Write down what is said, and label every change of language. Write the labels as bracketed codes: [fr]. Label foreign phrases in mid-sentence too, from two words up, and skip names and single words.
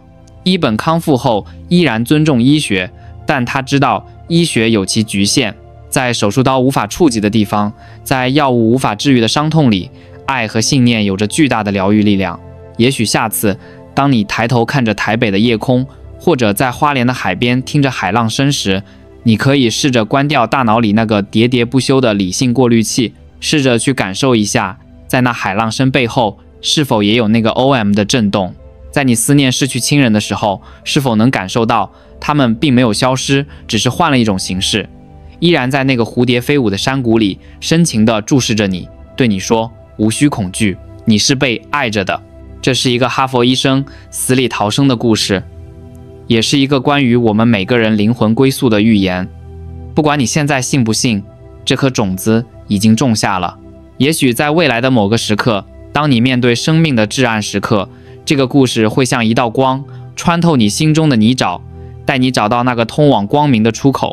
[zh] 伊本康復後依然尊重醫學，但他知道醫學有其局限，在手術刀無法觸及的地方，在藥物無法治癒的傷痛裡，愛和信念有着巨大的療癒力量。也許下次，當你抬頭看着台北的夜空，或者在花蓮的海邊聽着海浪聲時，你可以試着關掉大腦裡那個喋喋不休的理性過濾器，試着去感受一下，在那海浪聲背後，是否也有那個 OM 的震動。在你思念失去親人的時候，是否能感受到他們並沒有消失，只是換了一種形式，依然在那個蝴蝶飞舞的山谷裡，深情地注視着你，對你說，無需恐懼，你是被愛着的。這是一個哈佛醫生死裡逃生的故事，也是一個關於我們每個人靈魂歸宿的預言。不管你現在信不信，這顆種子已經種下了。也許在未來的某個時刻，當你面對生命的至暗時刻，這個故事會像一道光，穿透你心中的泥沼，帶你找到那個通往光明的出口。